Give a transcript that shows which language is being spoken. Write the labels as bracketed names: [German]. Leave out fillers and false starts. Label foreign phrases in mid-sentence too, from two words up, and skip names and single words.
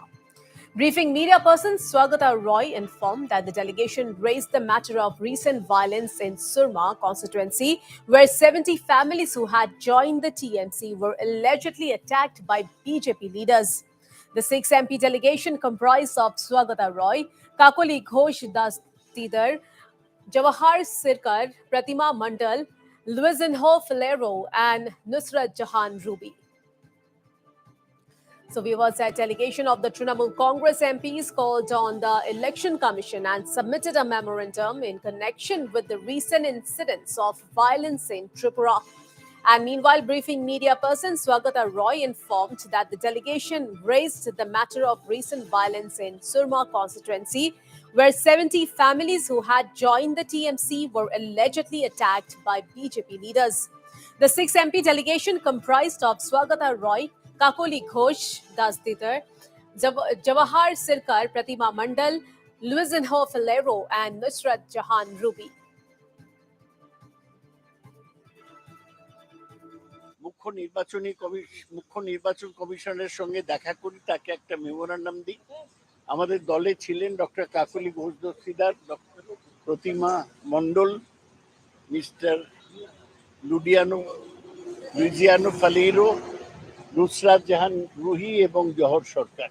[English] Briefing media person Swagata Roy informed that the delegation raised the matter of recent violence in Surma constituency, where 70 families who had joined the TMC were allegedly attacked by BJP leaders. The 6 MP delegation comprised of Swagata Roy, Kakoli Ghosh Das Tidar, Jawahar Sirkar, Pratima Mandal, Luisinho Filero, and Nusrat Jahan Ruby. So viewers, a delegation of the Trinamool Congress MPs called on the Election Commission and submitted a memorandum in connection with the recent incidents of violence in Tripura. And meanwhile, briefing media person Swagata Roy informed that the delegation raised the matter of recent violence in Surma constituency, where 70 families who had joined the TMC were allegedly attacked by BJP leaders. The 6 MP delegation comprised of Swagata Roy, Kakoli Ghosh Das Tidar, Jawahar Sirkar, Pratima Mandal, Luisinho Filero, and Nusrat Jahan Ruby. [Bangla] মুখ্য নির্বাচন কমিশনের সঙ্গে দেখা করি, তাকে একটা মেমোরান্ডাম দিই। আমাদের দলে ছিলেন ডক্টর কাকলি ঘোষ দস্তিদার, ডক্টর প্রতিমা মণ্ডল, মিস্টার লুইজিয়ানো ফালিরো, নুসরাত জাহান রুহি এবং জহর সরকার।